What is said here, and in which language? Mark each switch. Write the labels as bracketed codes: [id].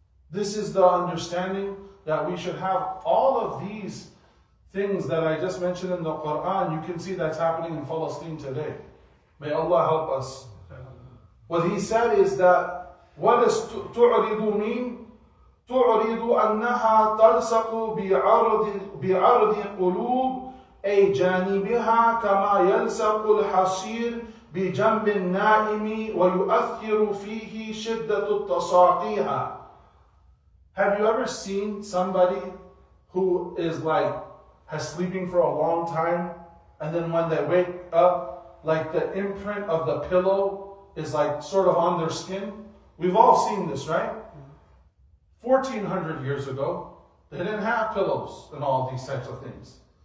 [en] This is the understanding that we should have. All of these things that I just mentioned in the Quran, you can see that's happening in Palestine today. May Allah help us. What he said is that, what does tu'ridu mean? [ar] تُعْرِضُ أَنَّهَا تَلْصَقُ بِعَرْضِ قُلُوبِ أي جانبها كما يلصق الحصير بجنب النائم ويؤثر فيه شدة التساقيها. [en] Have you ever seen somebody who is has sleeping for a long time, and then when they wake up, like the imprint of the pillow is sort of on their skin? We've all seen this, right? 1400 years ago, they didn't have pillows and all these types of things.